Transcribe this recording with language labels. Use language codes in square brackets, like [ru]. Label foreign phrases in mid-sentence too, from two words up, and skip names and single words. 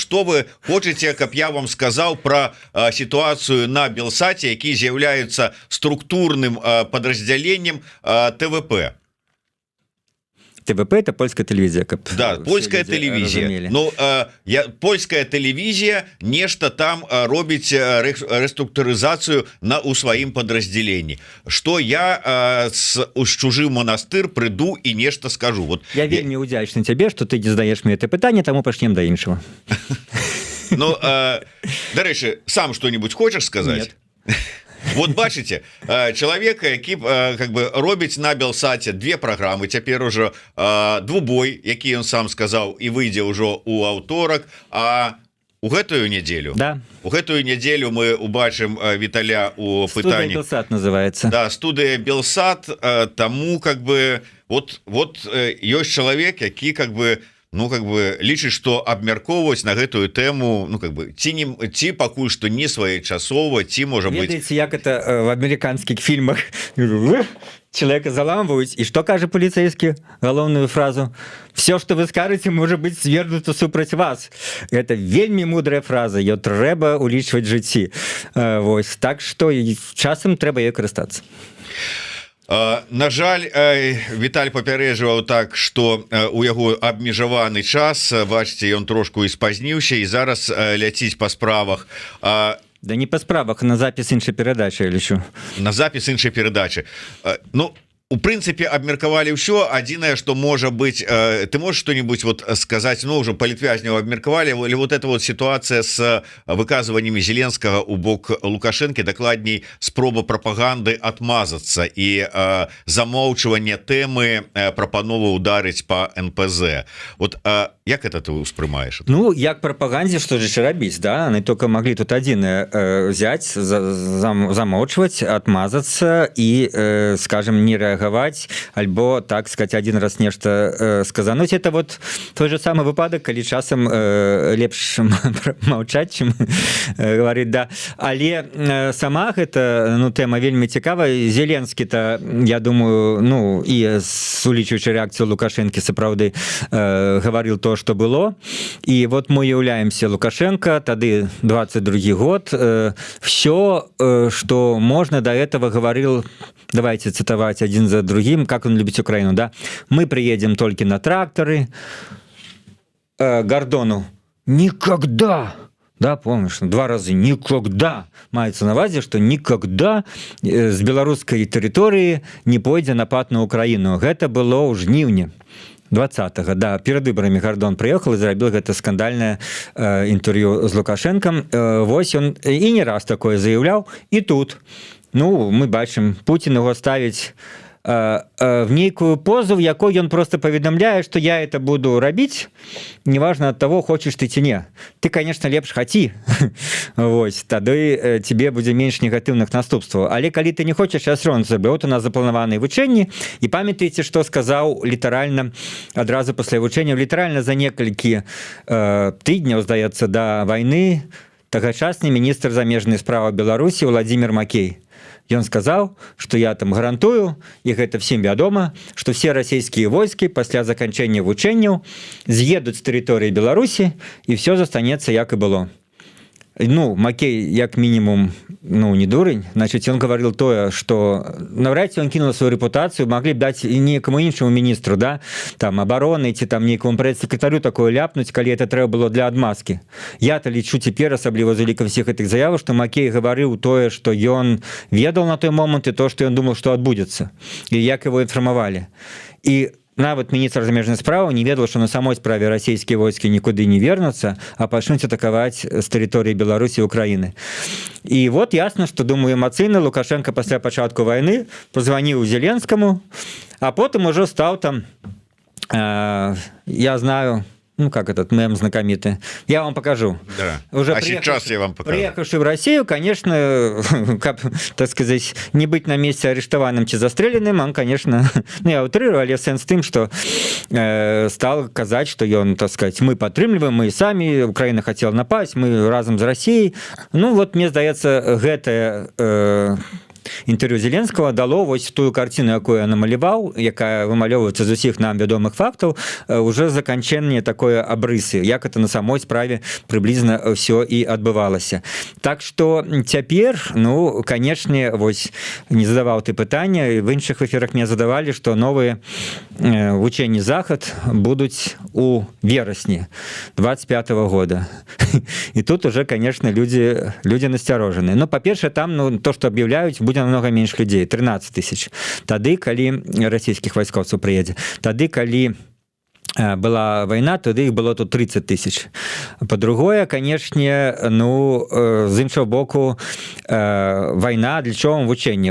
[be] Што вы хочаце, каб я вам сказаў пра сітуацыю на Белсаце, які з'яўляецца структурным падраздзяленнем ТВП? [ru] ТВП это польская телевизия, да, польская телевизия. Ну, польская телевизия [be] нешта там робіць [ru] реструктуризацию [be] у сваім [ru] подразделении. Что я с чужым монастыр приду и нешта скажу. Вот [be] я вельмі удзячны [ru] тебе, что ты не задаешь мне это [be] пытанне, тому пачнем да іншого. Ну, дарэчы, [ru] сам что-нибудь хочешь сказать? Нет. [be] Вот бачыце, чалавека, які [ru] как бы [be] робіць на Белсаце две праграмы, цяпер ужо двубой, які ён сам сказаў, і выйдзе ўжо ў аўторак, а у гэтую нядзелю, да. У гэтую нядзелю мы убачым Віталя у пытанні. Студыя Белсат называется. Да, студыя Белсат, таму [ru] как бы [be] вот ёсць чалавек, які [ru] как бы ну как бы [be] лічыць, што абмяркоўваць на гэтую тэму, ну [ru] как бы [be] ці пакуль што не своечасова, ці можа быть. Ведаеце, як это в амерыканскіх фільмах человека заламваюць, і што кажа паліцейскі галоўную фразу: [ru] все, что вы скажете, может быть свернуто [be] супраць вас. Это вельмі мудрая фраза, ее трэба улічваць жыцці. Вось, так што часам трэба ёй карыстацца. На жаль, Віталь папярэджваў так, што у яго абмежаваны час, бачыце, ён трошку і спазніўся і зараз ляціць па справах. Да не па справах, на запіс іншай перадачы, я лічу. На запіс іншай перадачы. Ну, у прынцыпе, абмеркавалі ўсё. Адзінае, што можа быць, [ru] ты можешь что-нибудь вот сказаць, ну, [be] ўжо палітвязняў абмеркавалі, [ru] или вот эта вот ситуация с выказываниями [be] Зеленскага у бок Лукашэнкі, дакладней, спроба прапаганды отмазацца і замоўчванне тэмы прапановы ударыць по НПЗ. Вот як это ты успрымаешь? Ну, як прапаганде, [ru] что же [be] рабіць, да? [ru] Они только могли тут [be] адзінае взять, замоўчваць, отмазацца і, скажем, не рэагаваць, альбо, [ru] так сказать, один раз нешта сказануть. Это вот той же самый [be] выпадок, калі часам лепш маўчаць, чым говорить, да. Але сама гэта, ну, тэма вельмі цікавая. Зеленскі-то, я думаю, ну, і улічваючы рэакцыю Лукашэнкі, сапраўды [ru] говорил то, что было. [be] И вот мы уяўляемся Лукашенко, тады 22 год, [ru] все, что можно до этого говорил, давайте цитовать один за другим, как он любит Украину, да, мы приедем только на тракторы, Гордону никогда, да, помнишь, 2 раза никогда, [be] маецца на увазе, [ru] что никогда с [be] беларускай тэрыторыі не пойдзе напад на Украину. Гэта было ў жніўні 20-го, да, [ru] перед выборами Гордон приехал и [be] зрабіў гэта [ru] скандальное интервью с Лукашенком. [be] Вось [ru] он и не раз такое заявлял, [be] и тут, ну, мы бачым, Путин его ставіць в нейкую позу, в якой ён просто паведамляе, [ru] что я это буду рабіць, неважно от того, хочешь ты ці не. Ты, конечно, [be] лепш хаці, вось, тады тебе будзе менш негатыўных наступстваў. Але калі ты не хочаш, [ru] я все равно зраблю. [be] Вот у нас запланаваныя вучэнні, і памятаеце, што сказаў літаральна адразу пасля вучэнняў, літаральна за некалькі тыдняў, здаецца, да вайны, тагачасны міністр замежнай справы Беларусі Владимир Макей. Ён сказаў, што я там гарантую, і гэта всім вядома, што все расійскія войскі пасля заканчэння вучэнняў з'едуць з тэрыторыі Беларусі, і все застанецца як і было. Ну, Макей, як мінімум, ну, [ru] не дурень, значит, он говорил тое, что навряд ці он кинул свою репутацию, могли б дать некому іншому міністру, да, там, обороны, ці там некому прэс-сакратарю такое ляпнуть, [be] калі это трэба было [ru] для адмазки. [be] Я-то лічу цяпер, асабліва з улікам [ru] всех этих [be] заяваў, што Макей гаварыў тое, што ён ведал на той момант і то, што ён думал, што адбудзецца, і як его інфармавалі. І нават міністр замежных справаў не ведаў, што на самой справе расійскія войскі нікуды не вернуцца, а пачнуць атакаваць з тэрыторыі Беларусі і Украіны. І вот ясна, што, думаю, эмацыйна Лукашенко пасля пачатку вайны позваніў Зеленскаму, а потым ужо стаў там, [ru] я знаю, ну, как этот мем знакомитый. Я вам покажу. Да. Уже а сейчас я вам покажу. Приехавший в Россию, конечно, как, так сказать, не быть на месте арестованным чи застреленным, он, конечно, ну, я утрирую, [be] але сенс тым, [ru] что стал казать, что он, так сказать, [be] мы падтрымліваем, [ru] мы сами, Украина хотела напасть, мы разом з Россией. [be] Ну, вот, мне здаецца, гэтае інтэрв'ю Зеленскага дало вось тую карціну, якую я намаляваў, якая вымалёўваецца з усіх нам вядомых фактаў, уже заканчэнне такое абрысы, як это на самой справе прыблізна ўсё і адбывалася. Так што цяпер, ну, канешне, вось не задаваў ты пытання, в іншых эфірах мне задавалі, што новыя вучэнні захад будуць у верасні 25-го года. [ru] І тут уже, конечно, люди насцярожаны. [be] Ну, па-першае, там, ну, то, што аб'яўляюць, будзе намного менш людзей, 13 тысяч. Тады, калі расійскіх вайскоўцаў прыедзе. Тады, калі была вайна, тады іх было тут 30 тысяч. По-другое, канешне, ну, з іншого боку, вайна, для чого вучэнне?